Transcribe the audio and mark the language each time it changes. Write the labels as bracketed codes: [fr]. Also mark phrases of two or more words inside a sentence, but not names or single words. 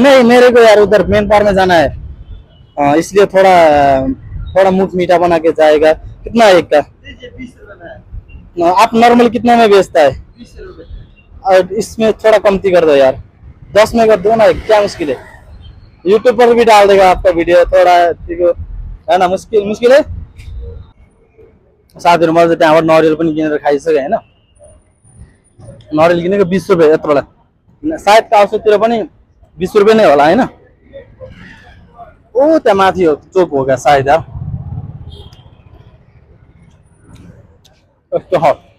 [hi] नहीं मेरे को यार उधर मेन पार में जाना है, इसलिए थोड़ा मुंह मीठा बना के जाएगा। कितना है एक का? 20 रुपए। आप नॉर्मल कितना में बेचता है? 20 रुपए। और इसमें थोड़ा कमती कर दो यार, 10 में कर दो ना। क्या मुश्किल है? यूट्यूब पर भी डाल देगा आपका वीडियो। थोड़ा है ना, मुश्किल है। [ne] साथीहरु मैले त्यहाँबाट नरियल पनि किनेर खाइसके हैन। नरियल किनेको 20 रुपैयाँ यत्रोलाई। सायद काउसतिर पनि 20 रुपैयाँ नै होला हैन। ओ त्यहाँ माथि हो चोक हो क्या सायद यार। यस्तो हो।